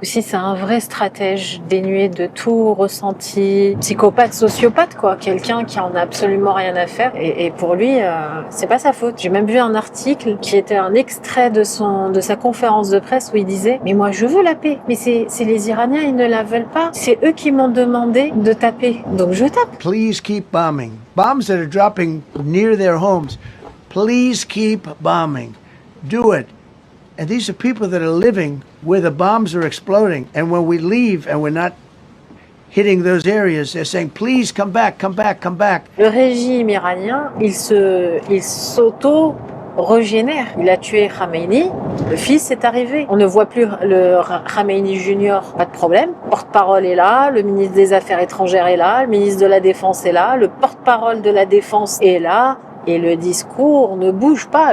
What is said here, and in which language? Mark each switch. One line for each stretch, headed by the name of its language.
French: Aussi, c'est un vrai stratège dénué de tout ressenti, psychopathe, sociopathe quoi. Quelqu'un qui en a absolument rien à faire. Et pour lui, c'est pas sa faute. J'ai même vu un article qui était un extrait de sa conférence de presse où il disait « Mais moi, je veux la paix. Mais c'est les Iraniens, ils ne la veulent pas. C'est eux qui m'ont demandé de taper. Donc je tape. »
English: Please keep bombing. Bombs that are dropping near their homes. Please keep bombing. Do it. And these are people that are living where the bombs are exploding. And when we leave and we're not hitting those areas, they're saying, please come back.
French: Le régime iranien, il s'auto-régénère. Il a tué Khamenei, le fils est arrivé. On ne voit plus le Khamenei Junior, pas de problème. Le porte-parole est là, le ministre des Affaires étrangères est là, le ministre de la Défense est là, le porte-parole de la Défense est là, et le discours ne bouge pas.